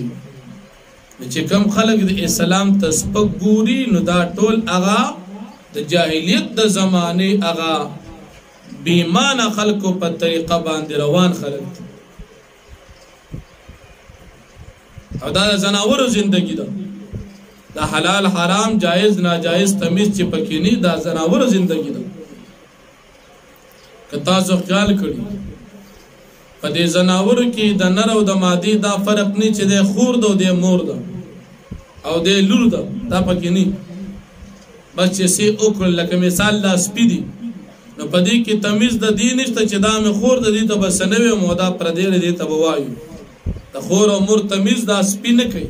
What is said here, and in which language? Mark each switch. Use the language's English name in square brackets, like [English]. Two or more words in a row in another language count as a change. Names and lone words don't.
[Pashto] چې کم خلک د اسلام ته سپک ګوري نو دا ټول هغه د جاهلیت د زمانې هغه بیمانه خلکو په طریقه باندې روان خلک دي او دا د زناورو زندگی ده دا حلال حرام جائز ناجائز تمیز چې پکې نه دا زناورو زندگی ده. که تاسو خیال کړئ په دې زناورو کې د نر او د مادي دا فرق نه چې د خور ده او د مور ده او د لور ده دا پکې نه بس چې سي وکړل لکه مثال دا سپي دي نو په دې کې تمیز د دې نشته چې دا مې خور ده دې ته بس نه وي مودا پردې دې ته وایو د خور او مور تمیز دا سپي نه کوي.